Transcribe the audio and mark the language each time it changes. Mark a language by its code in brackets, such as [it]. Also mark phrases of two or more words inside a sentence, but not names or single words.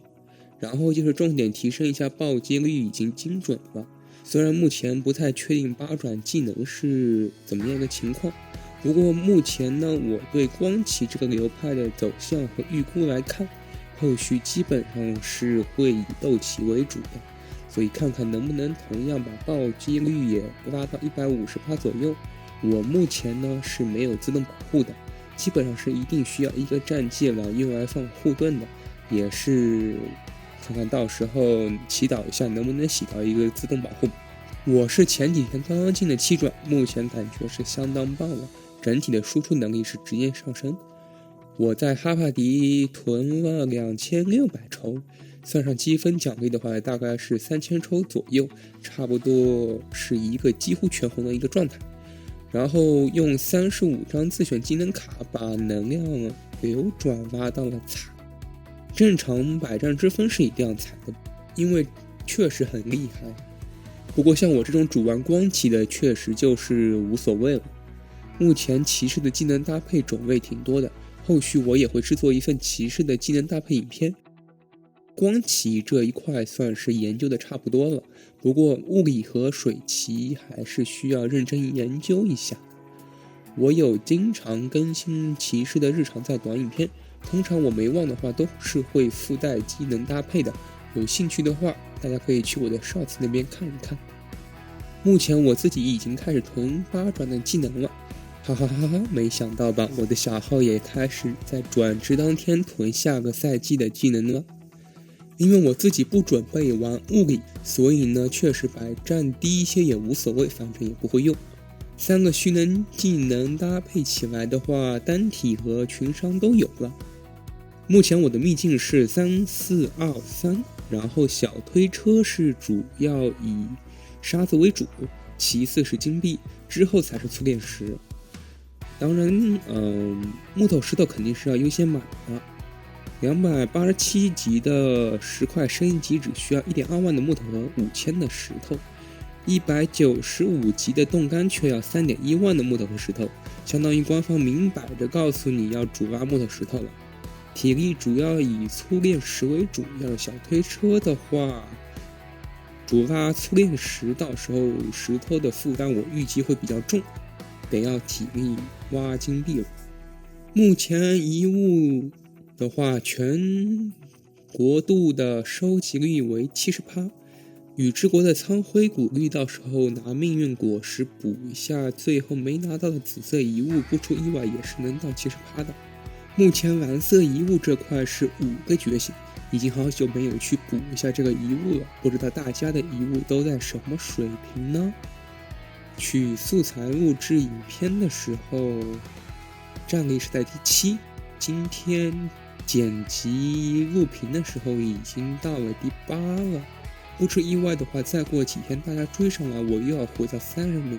[zh] 然後就是重點提升一下暴擊率，已經精準了。雖然目前不太確定八轉技能是怎麼樣一個情況，不過目前呢，我對光騎這個流派的走向和預估來看，後續基本上是會以鬥騎為主的，所以看看能不能同樣把暴擊率也拉到 150% 左右。我目前呢是沒有自動保護的，基本上是一定需要一個戰技来用來放護盾的，也是看看到時候祈禱一下能不能洗到一個自動保護。我是前几天刚刚進的7轉，目前感覺是相當棒了，整體的輸出能力是直接上升。我在哈帕迪囤了2600抽，算上積分獎勵的話大概是3000抽左右，差不多是一個幾乎全紅的一個狀態。然後用35張自選技能卡把能量流轉拉到了踩，正常百戰之風是一定要踩的，因為確實很厲害。不過像我這種主玩光騎的確實就是無所謂了。目前騎士的技能搭配種類挺多的，後續我也會制作一份騎士的技能搭配影片。光騎這一塊算是研究的差不多了，不過物理和水騎還是需要認真研究一下。我有經常更新騎士的日常在短影片，通常我没忘的話都是會附帶技能搭配的，有興趣的話大家可以去我的 Shorts 那邊看一看。目前我自己已經開始囤8轉的技能了，哈哈哈哈！沒想到吧，我的小號也開始在轉職當天囤下個賽季的技能了。因為我自己不準備玩物理，所以呢，確實百戰低一些也無所謂，反正也不會用。3個虛能技能搭配起來的話，單體和群傷都有了。目前我的秘境是3423，然後小推車是主要以沙子為主，其次是金幣，之後才是淬煉石。當然，木头石头肯定是要優先買的。 287級的石塊升级只需要 1.2 万的木头和5000的石头，195级的冻干却要 3.1 万的木头和石头，相当于官方明摆着告訴你要主挖木头石头了。体力主要以粗炼石为主，要是小推车的话，主挖粗炼石，到时候石头的负擔我預計會比較重，得要體力挖金幣了。目前遺物的話，全國度的收集率為 70%， 宇之國的蒼灰谷率到時候拿命運果實補一下，最後沒拿到的紫色遺物，不出意外也是能到 70% 的。目前藍色遺物這塊是5個覺醒，已經好久沒有去補一下這個遺物了，不知道大家的遺物都在什麼水平呢？取素材錄製影片的時候，戰力是在第7，今天剪輯錄屏的時候已經到了第8了，不出意外的話，再過幾天大家追上來，我又要回到30名。